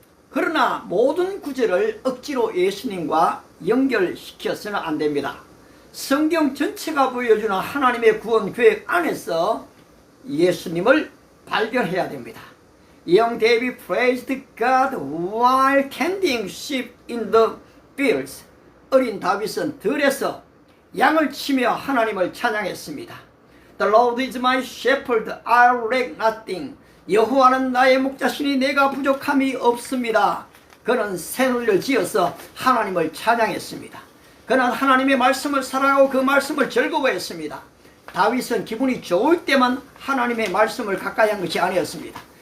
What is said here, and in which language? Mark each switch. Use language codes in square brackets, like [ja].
[ko] 그러나 모든 구절을 억지로 예수님과 연결시켜서는 안 됩니다. 성경 전체가 보여주는 하나님의 구원 계획 안에서 예수님을 발견해야 됩니다. [en] Young David praised God while tending sheep in the fields. [ko] 어린 다윗은 들에서 양을 치며 하나님을 찬양했습니다. [en] The Lord is my shepherd, I lack nothing. [ko] 여호와는 나의 목자시니 내가 부족함이 없습니다. 그는 새누리를 지어서 하나님을 찬양했습니다. 그는 하나님의 말씀을 사랑하고 그 말씀을 즐거워했습니다. 다윗은 기분이 좋을 때만 하나님의 말씀을 가까이 한 것이 아니었습니다.